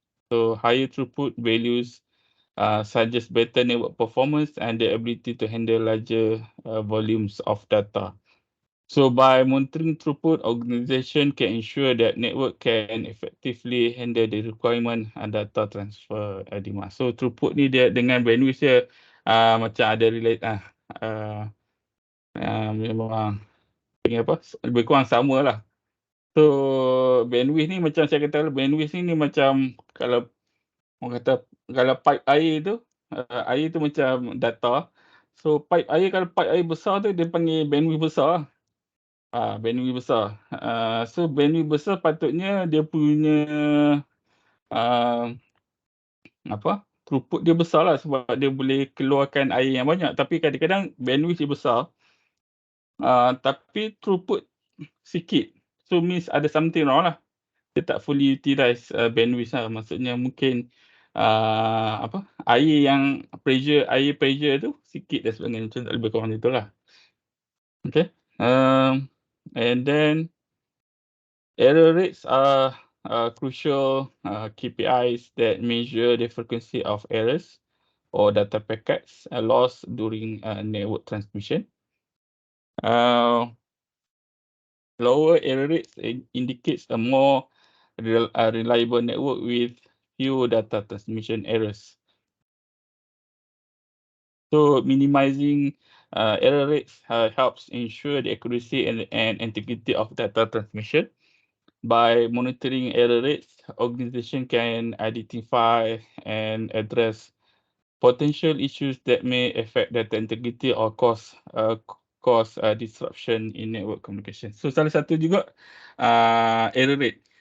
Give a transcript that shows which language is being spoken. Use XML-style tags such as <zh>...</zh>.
<en>So higher throughput values suggest better network performance and the ability to handle larger volumes of data. So by monitoring throughput, organization can ensure that network can effectively handle the requirement and data transfer demand.</en> <ms>So throughput ni dia dengan bandwidth dia macam ada relate memang lebih kurang sama lah. So bandwidth ni macam saya kata, bandwidth ni macam kalau orang kata kalau pipe air tu macam data. So pipe air, kalau pipe air besar tu dia panggil bandwidth besar. Bandwidth besar. So bandwidth besar patutnya dia punya throughput dia besar lah sebab dia boleh keluarkan air yang banyak. Tapi kadang-kadang bandwidth dia besar, tapi throughput sikit. So means ada</ms> <en>something wrong</en> <ms>lah. Dia tak</ms> <en>fully utilize</en> <ms>bandwidth lah. Maksudnya mungkin air pressure tu sikit dan sebagainya. Macam lebih kurang macam itulah.</ms> <en>Okay. And then error rates are crucial KPIs that measure the frequency of errors or data packets lost during network transmission. Lower error rates indicates a more reliable network with few data transmission errors. So minimizing error rates helps ensure the accuracy and integrity of data transmission. By monitoring error rates, organization can identify and address potential issues that may affect data integrity or cause disruption in network communication.</en> <ms>So salah satu juga error rate.</ms>